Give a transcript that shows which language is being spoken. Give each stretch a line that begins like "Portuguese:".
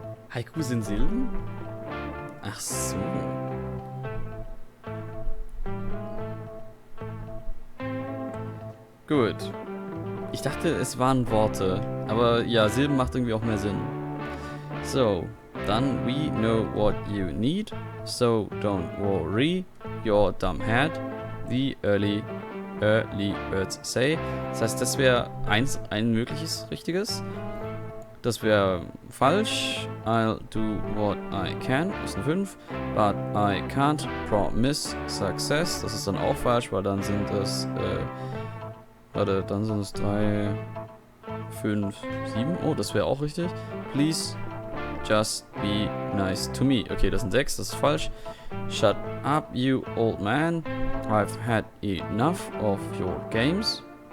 German: Haiku sind Silben? Ach so. Gut. Ich dachte, es waren Worte. Aber ja, Silben macht irgendwie auch mehr Sinn.
English: So, dann we know what you need. So don't worry your dumb head. The early birds say.
German: Das heißt, das wäre ein mögliches richtiges. Das wäre falsch.
English: I'll do what I can.
German: Das ist eine 5.
English: But I can't promise success.
German: Das ist dann auch falsch, weil dann sind es dann sind es 3, 5, 7. Oh, das wäre auch richtig.
English: Please just be nice to me.
German: Okay, das sind 6. Das ist falsch.
English: Shut up, you old man. I've had enough of your games.